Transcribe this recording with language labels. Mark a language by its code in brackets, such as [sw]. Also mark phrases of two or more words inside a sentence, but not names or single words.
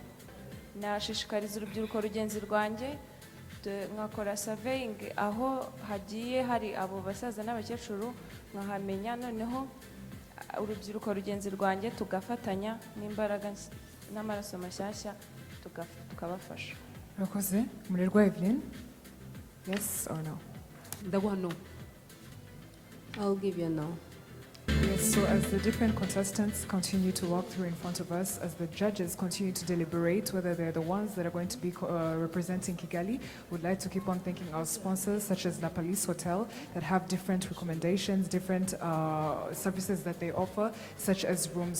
[rw] Nashishikariza urubyiruko rugenzi rwanjye nkakora surveying aho hagiye hari abo basaza n'abakecuru nkahamenya, noneho urubyiruko rugenzi rwanjye tugafatanya n'imbaraga n'amaraso mashyashya tukabafasha. Murakoze. Murirwa [en] Evelyn. Yes or no? [rw] Ndaguha no. [en] I'll give you a no. Yes So as the different contestants continue to walk through in front of us, as the judges continue to deliberate whether they're the ones that are going to be representing Kigali, we'd like to keep on thanking our sponsors such as La Palace Hotel that have different recommendations, different services that they offer, such as rooms.